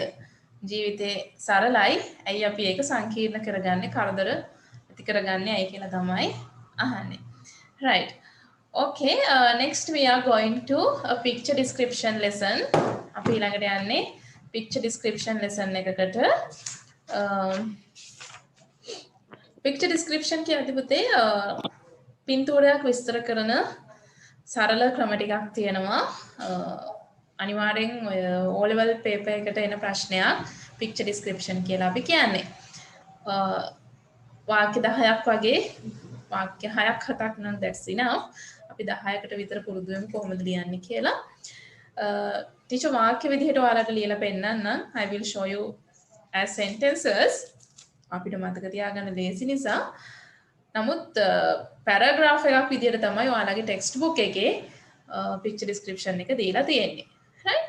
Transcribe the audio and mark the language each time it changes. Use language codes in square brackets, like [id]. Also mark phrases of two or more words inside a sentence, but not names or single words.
[si] ජීවිතේ සරලයි, ඇයි අපි ඒක සංකීර්ණ කරගන්නේ, කරදර ඇති කරගන්නේ ඇයි කියලා තමයි අහන්නේ. Right. [en] Okay, next we are going to a picture description lesson. [si] අපි ඊළඟට යන්නේ [en] picture description lesson [si] එකකට. [en] Picture description [si] කියද්දි පුතේ පින්තූරයක් විස්තර කරන සරල ක්‍රම ටිකක් තියෙනවා. අනිවාර්යෙන් ඔය [en] O level paper [si] එකට එන ප්‍රශ්නයක් [en] picture description [si] කියලා අපි කියන්නේ. වාක්‍ය 10ක් වගේ වාක්‍ය 6ක් 7ක් නම් [en] that's enough. [si] අපි 10කට විතර පුරුදු වෙමු කොහොමද ලියන්නේ කියලා. ටීචර් වාක්‍ය විදිහට ඔයාලට ලියලා පෙන්නන්නම්. [en] I will show you as sentences. [si] අපිට මතක තියාගන්න ලේසි නිසා. නමුත් පැරාග්‍රාෆ් එකක් විදිහට තමයි ඔයාලගේ [en] text book [si] එකේ [en] picture description [si] එක දීලා තියෙන්නේ. right?